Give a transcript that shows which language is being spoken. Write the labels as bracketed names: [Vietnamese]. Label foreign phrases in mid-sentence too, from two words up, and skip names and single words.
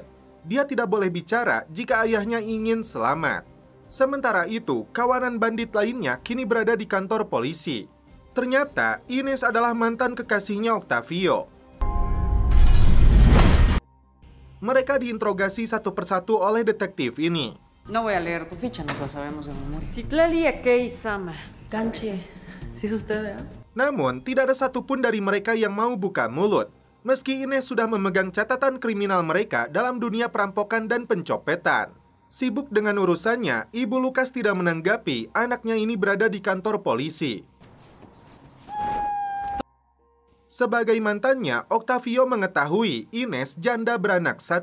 [Indonesian] Dia tidak boleh bicara jika ayahnya ingin selamat. Sementara itu, kawanan bandit lainnya kini berada di kantor polisi. Ternyata, Ines adalah mantan kekasihnya Octavio. Mereka diinterogasi satu persatu oleh detektif ini. [Spanish] No voy a leer tu ficha, nos la sabemos de memoria. Citlali Akei Sama. Canche, si es usted, ¿verdad? [Indonesian] Namun, tidak ada satupun dari mereka yang mau buka mulut. Meski Ines sudah memegang catatan kriminal mereka dalam dunia perampokan dan pencopetan. Sibuk dengan urusannya, Ibu Lukas tidak menanggapi anaknya ini berada di kantor polisi. Sebagai mantannya, Octavio mengetahui Ines janda beranak 1.